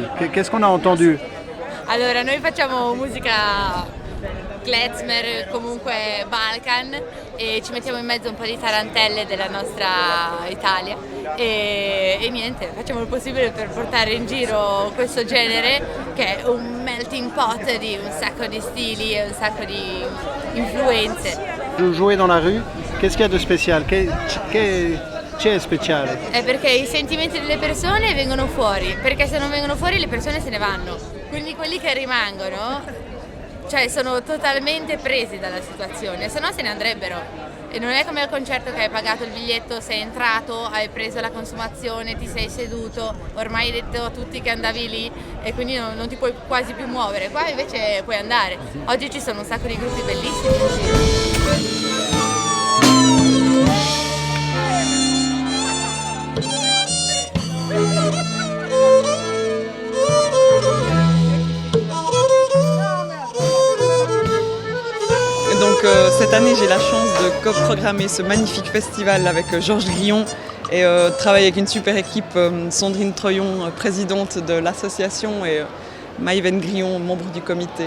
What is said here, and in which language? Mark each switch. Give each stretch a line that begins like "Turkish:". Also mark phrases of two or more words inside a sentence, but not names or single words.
French: Qu'est-ce qu'on a entendu?
Italian: Allora, noi facciamo musica klezmer, comunque Balkan, e ci mettiamo in mezzo un po' di tarantelle della nostra Italia e niente, facciamo il possibile per portare in giro questo genere che è un
English: melting pot
Italian: di un sacco di stili e un sacco di influenze.
French: Vous jouez dans la rue, qu'est-ce qu'il y a de spécial?
Italian: C'è speciale? È perché i sentimenti delle persone vengono fuori, perché se non vengono fuori le persone se ne vanno, quindi quelli che rimangono cioè sono totalmente presi dalla situazione, se no se ne andrebbero. E non è come al concerto che hai pagato il biglietto, sei entrato, hai preso la consumazione, ti sei seduto, ormai hai detto a tutti che andavi lì e quindi non ti puoi quasi più muovere. Qua invece puoi andare. Oggi ci sono un sacco di gruppi bellissimi in giro.
French: Donc cette année, j'ai la chance de co-programmer ce magnifique festival avec Georges Grillon et travailler avec une super équipe, Sandrine Troyon, présidente de l'association, et Maïven Grillon, membre du comité.